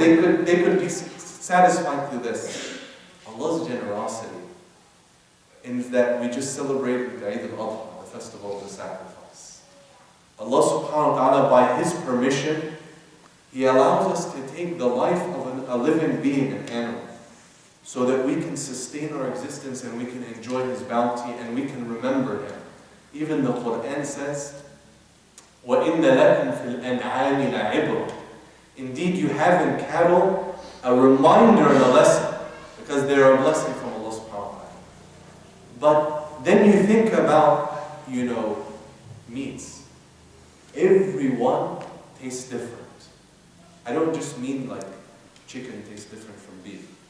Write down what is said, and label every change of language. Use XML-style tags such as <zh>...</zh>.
<en>They could be satisfied through this. Allah's generosity in that we just celebrated the Eid al-Adha, the festival of the sacrifice. Allah subhanahu wa ta'ala, by His permission, He allows us to take the life of a living being, an animal, so that we can sustain our existence and we can enjoy His bounty and we can remember Him. Even the Quran says,</en> <ar>وَإِنَّ لَكُمْ فِي الْأَنْعَامِ لَعِبْرًا.</ar> <en>Indeed, you have in cattle a reminder and a lesson, because they are a blessing from Allah subhanahu wa ta'ala. But then you think about, meats. Everyone tastes different. I don't just mean like chicken tastes different from beef.</en>